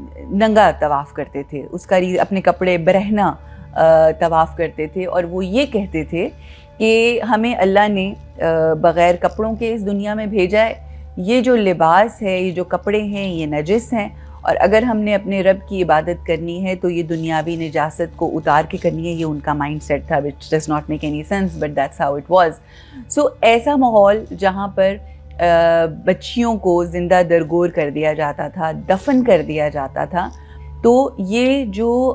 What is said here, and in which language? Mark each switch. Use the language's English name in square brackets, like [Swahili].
[Urdu] ننگا طواف کرتے تھے, اس کا اپنے کپڑے برہنہ طواف کرتے تھے, اور وہ یہ کہتے تھے کہ ہمیں اللہ نے بغیر کپڑوں کے اس دنیا میں بھیجا ہے, یہ جو لباس ہے, یہ جو کپڑے ہیں, یہ نجس ہیں, اور اگر ہم نے اپنے رب کی عبادت کرنی ہے تو یہ دنیاوی نجاست کو اتار کے کرنی ہے. یہ ان کا مائنڈ سیٹ تھا, [English] which does not make any sense but that's how it was. [Urdu] So ایسا ماحول جہاں پر بچیوں کو زندہ درگور کر دیا جاتا تھا, دفن کر دیا جاتا تھا, تو یہ جو